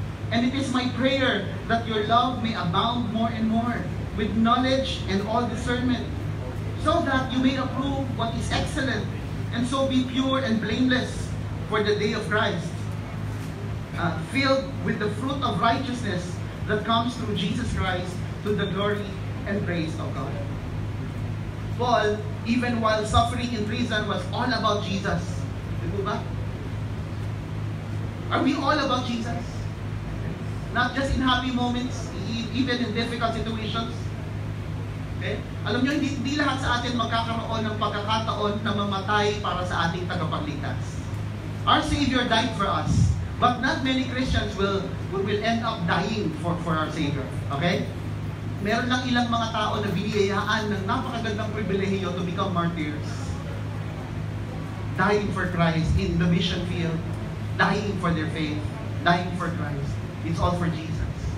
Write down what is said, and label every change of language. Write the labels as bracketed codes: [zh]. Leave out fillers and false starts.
[en] And it is my prayer that your love may abound more and more with knowledge and all discernment, so that you may approve what is excellent, and so be pure and blameless for the day of Christ, filled with the fruit of righteousness that comes through Jesus Christ to the glory and praise of God. Paul, even while suffering in prison, was all about Jesus. Di ba? Are we all about Jesus? Not just in happy moments, even in difficult situations. Okay? [tl] Alam nyo, hindi lahat sa atin magkakaroon ng pagkakataon na mamatay para sa ating tagapagligtas. [en] Our Savior died for us, but not many Christians will end up dying for our Savior. Okay? [tl] Meron lang ilang mga tao na biniyayaan ng napakagandang pribilehiyo [en] to become martyrs. Dying for Christ in the mission field, dying for their faith, dying for Christ. It's all for Jesus.